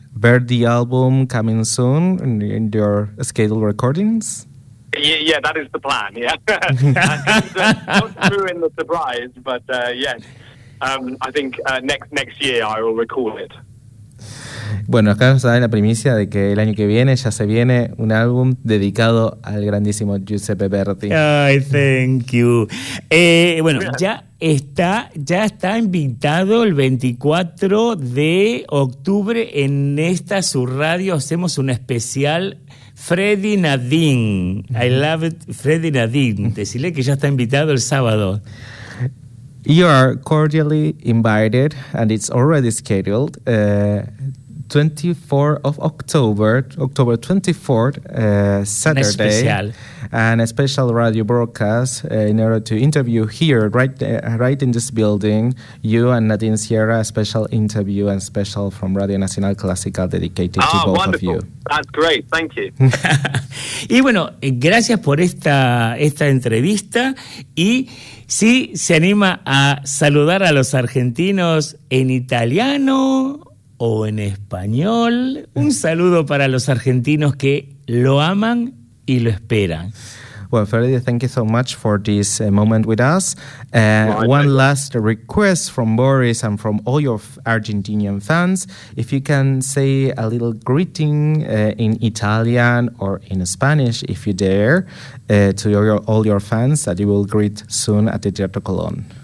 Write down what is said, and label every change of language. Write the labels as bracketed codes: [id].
[en] Bear the album coming soon in your scheduled recordings? Yeah, that is the plan, yeah. Not ruin the surprise, but I think next year I will record it. [es] Bueno, acá nos dan la primicia de que el año que viene ya se viene un álbum dedicado al grandísimo Giuseppe Verdi. [en] Ay, thank you. [es] Bueno, ya está invitado el 24 de octubre en esta su radio. Hacemos un especial Freddy Nadine. [en] I love it, [es] Freddy Nadine. Decirle que ya está invitado el sábado. [en] You are cordially invited and it's already scheduled. 24th of October 24th, Saturday, an special radio broadcast in order to interview here, right in this building, you and Nadine Sierra, a special interview and special from Radio Nacional Clásica dedicated to both wonderful. Of you. That's great, thank you. [es] Y bueno, gracias por esta entrevista y si se anima a saludar a los argentinos en italiano o en español, un saludo para los argentinos que lo aman y lo esperan. [en] Well, Freddy, thank you so much for this moment with us. One last request from Boris and from all your Argentinian fans. If you can say a little greeting in Italian or in Spanish, if you dare, to all your fans that you will greet soon at the Teatro Colón.